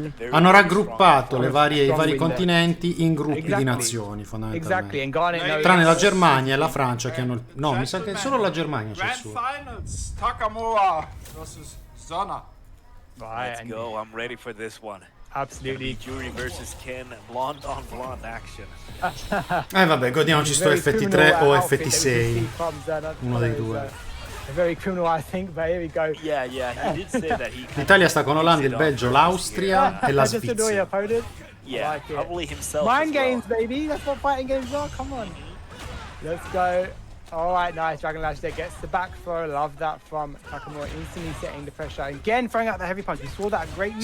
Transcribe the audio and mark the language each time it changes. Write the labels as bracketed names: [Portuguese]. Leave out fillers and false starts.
[Italian] Hanno raggruppato i vari continenti in gruppi di nazioni fondamentalmente, tranne la Germania e la Francia che hanno... No, mi sa che solo la Germania c'è il suo. [English] Takamura versus Zera. Let's go, I'm ready for this one. Absolutely. Jury versus Ken, blonde on blonde action. [Italian] Vabbè, godiamoci sto FT3 o FT6. Uno dei due. [English] Very criminal, I think, but here we go. Yeah, he did say that he [Italian] L'Italia sta con l'Olanda, il Belgio, l'Austria e la Svizzera. [English] Yeah, probably himself. Mind games, baby. That's what fighting games are. Come on. Let's go. All right, nice. Dragon Lash there gets the back throw. Love that from Takamura. Instantly setting the pressure. Again, throwing out the heavy punch. We saw that great use.